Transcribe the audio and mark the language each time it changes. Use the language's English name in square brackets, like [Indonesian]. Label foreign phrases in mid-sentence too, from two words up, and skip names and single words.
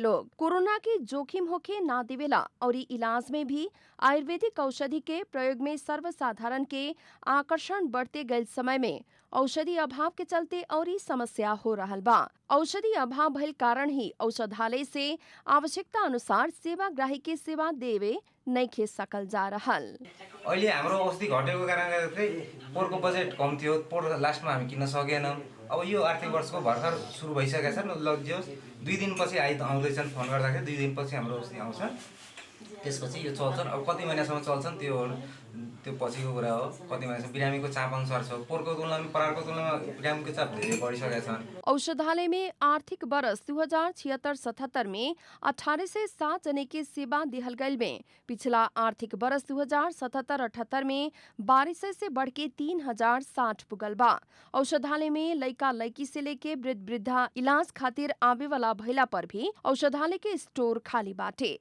[Bhojpuri] लोग कोरोना के जोखिम होखे ना देवेला और इलाज में भी आयुर्वेदिक औषधि के प्रयोग में सर्वसाधारण के आकर्षण बढ़ते गए समय में औषधि अभाव के चलते और समस्या हो रहल बा। औषधि अभाव भइल कारण ही औषधालय से आवश्यकता अनुसार सेवाग्राही के सेवा देवे नहीं खे सकल जा रहल। [Nepali] अहिले हाम्रो औषधि घटेको कारणले चाहिँ पोहोरको बजेट कम थियो, पोहोर लास्टमा हामी किन्न सकेनौँ। अब यो आर्थिक वर्षको भर्खर सुरु भइसकेका छन्। लग्योस् 2 दिनपछि आउँदैछन्, फोन गर्दाखेरि 2 दिनपछि हाम्रो औषधि आउँछ, त्यसपछि यो चल्छन्। अब कति महिनासम्म चल्छन् त्यो पछिको कुरा हो। कति महिनासम्म बिरामीको चाप अनुसार छ। पोहोरको तुलनामा परारको तुलनामा बिरामीको चाप धेरै बढिसकेका छन्। [Bhojpuri] औषधालय में आर्थिक वर्ष 2076-77 में 1807 जने के सेवा दिहल गईल में पिछला आर्थिक वर्ष 2077-78 में 1200 से बढ़ के 3060 पुगल बा। औषधालय में लइका लइकी से लेके वृद्ध वृद्धा इलाज खातिर आवे वाला भइला पर भी औषधालय के स्टोर खाली बाटे।